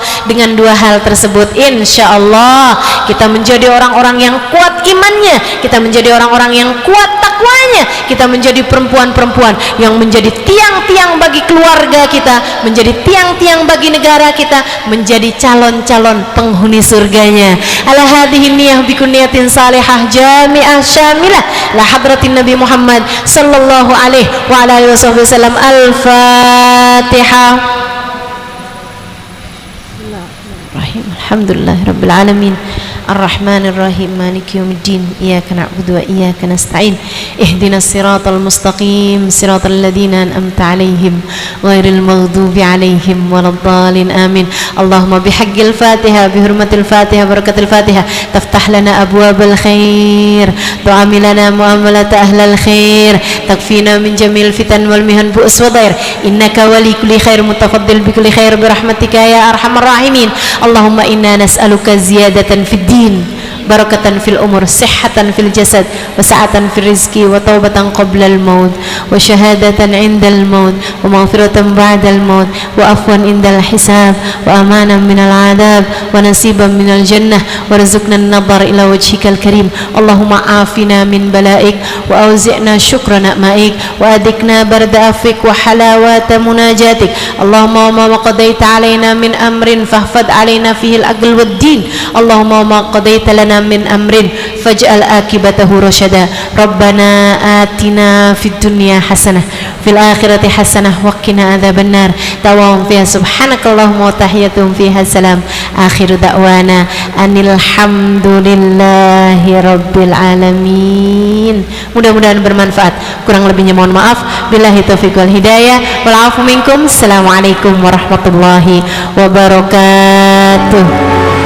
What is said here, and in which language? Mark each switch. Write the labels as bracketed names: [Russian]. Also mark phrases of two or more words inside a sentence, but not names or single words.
[Indonesian] Dengan dua hal tersebut, [Arabic] إن شاء الله [Indonesian] kita menjadi orang-orang yang kuat imannya, kita menjadi orang-orang yang kuat takwanya, kita menjadi perempuan-perempuan yang menjadi tiang-tiang bagi keluarga kita, menjadi tiang-tiang bagi negara kita, menjadi calon-calon penghuni surganya. [Arabic] على هذه النية بكل نية صالحة جامعة شاملة لحضرة النبي محمد صلى الله عليه وعلى آله وسلم. الفاتحة. الحمد لله رب العالمين. الرحمن الرحيم مالك يوم الدين إياك نعبد وإياك نستعين. اهدنا الصراط المستقيم صراط الذين أنعمت عليهم غير المغضوب عليهم ولا الضالين. آمين اللهم بحق الفاتحة بحرمة الفاتحة بركة الفاتحة تفتح لنا أبواب الخير تعامل لنا معاملة أهل الخير تكفينا من جميع الفتن والمحن بؤس وضير. إنك ولي كل خير متفضل بكل خير برحمتك يا أرحم الراحمين. اللهم إنا نسألك زيادة في الدين بركة في العمر صحة في الجسد وسعة في الرزق وتوبة قبل الموت وشهادة عند الموت ومغفرة بعد الموت وعفوا عند الحساب وأمانا من العذاب ونصيبا من الجنة وارزقنا النظر إلى وجهك الكريم. اللهم عافنا من بلائك وأوزعنا شكر نعمائك وأذقنا برد عفوك وحلاوة مناجاتك. اللهم ما قضيت علينا من أمر فاحفظ علينا فيه العقل والدين. اللهم ما قضيت لنا من أمر فاجعل عاقبته رشدا. ربنا آتنا في الدنيا حسنة في الآخرة حسنة وقنا عذاب النار. دعواهم فيها سبحانك اللهم وتحيتهم فيها سلام. آخر دعوانا أن الحمد لله رب العالمين. [Indonesian] Mudah-mudahan bermanfaat. Kurang lebihnya mohon maaf. [Arabic] بالله التوفيق والهداية. والعفو منكم. السلام عليكم ورحمة الله وبركاته.